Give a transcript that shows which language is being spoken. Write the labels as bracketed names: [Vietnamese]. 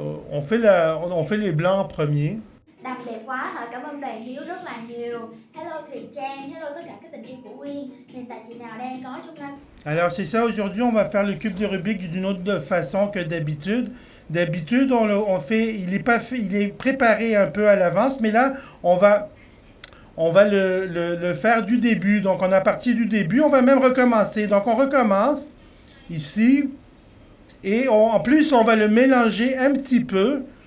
[French] On fait les blancs en premier. [Vietnamese] Đọc đẹp quá hả? Cảm ơn Đoàn Hiếu rất là nhiều. Hello Thùy Trang, hello tất cả các tình yêu của Uyên. Hiện tại chị nào đang có trong live? [French] Alors c'est ça, aujourd'hui on va faire le cube de Rubik d'une autre façon que d'habitude. D'habitude on fait, il est préparé un peu à l'avance, mais là on va le faire du début. Donc on a parti du début, on va même recommencer. Donc on recommence ici et en plus on va le mélanger un petit peu.